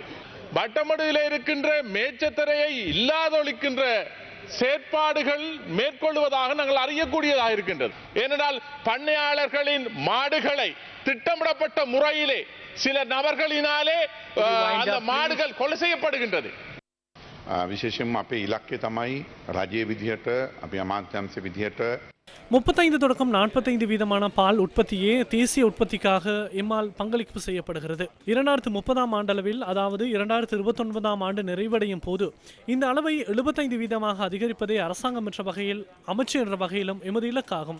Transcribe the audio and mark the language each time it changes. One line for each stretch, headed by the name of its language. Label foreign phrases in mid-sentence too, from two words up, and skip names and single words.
Tamil: வட்டமடுவில் இருக்கின்ற மேச்சத்திரையை இல்லாதொழிக்கின்ற செயற்பாடுகள் மேற்கொள்வதாக நாங்கள் அறியக்கூடியதாக இருக்கின்றது. ஏனென்றால் பண்ணையாளர்களின் மாடுகளை திட்டமிடப்பட்ட முறையிலே சில நபர்களினாலே அந்த மாடுகள் கொலை செய்யப்படுகின்றது.
Sinhala: විශේෂයෙන්ම අපේ ඉලක්කය තමයි රජයේ විදිහට අපේ අමාත්‍යාංශ විදිහට
Tamil: 35 தொடக்கம் 45 வீதமான பால் உற்பத்தியே தேசிய உற்பத்திக்காக எம்மால் பங்களிப்பு செய்யப்படுகிறது. 2030ஆம் ஆண்டளவில், அதாவது 2029ஆம் ஆண்டு நிறைவடையும் போது இந்த அளவை 75 வீதமாக அதிகரிப்பதே அரசாங்கம் என்ற வகையில், அமைச்சு என்ற வகையிலும் எமது இலக்காகும்.